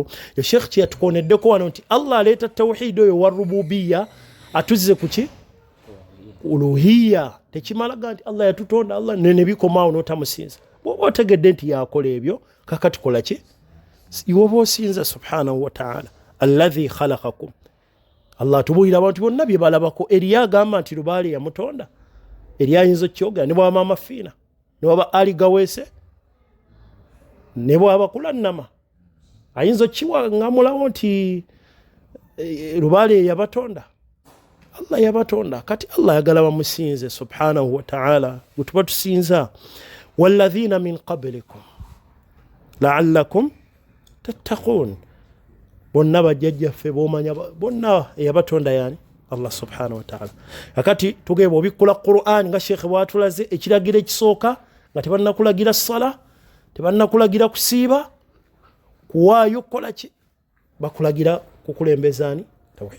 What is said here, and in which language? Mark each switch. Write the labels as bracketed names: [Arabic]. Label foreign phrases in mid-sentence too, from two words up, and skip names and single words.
[Ganda] Yo Sheikh kye yatukoneddeko wano nti Allah aleeta tawhid oyo wa rububiya atuzze ku ki? Uluhiya. Tekimalaga nti Allah yatutonda Allah ne bikomaawo n'otamusinza. bw'oba otegedde nti yakola ebyo kakati kola ki iwe oba osinza [Arabic] سبحانه وتعالى الذي خلقكم. [Ganda] Allah atubuulira abantu bonna bye balabako. Eriyo agamba nti Lubaale yamutonda, eriyo ayinza okyogera, ne bwaba Maama Fiina, ne bwaba Ali Gaweese, ne bwaba Kulannama, ayinza okiwaŋŋamulawo nti Lubaale yabatonda. Allah yabatonda. Kati Allah yagala bamusinze [Arabic] سبحانه وتعالى [Ganda] gwe tuba tusinza. [Arabic] والذين من قبلكم لعلكم تتقون. [Ganda] Bonna bajjajjaffe bomanya bonna yabatonda yani [Arabic] الله سبحانه وتعالى. [Ganda] Akati tugeba obikula Qur'an nga Sheikh bwatulaze ekiragiro ekisooka nga tebannakulagira ssala, tebannakulagira kusiiba, kuwaayo kukola ki, bakulagira kukulembezani tawhid.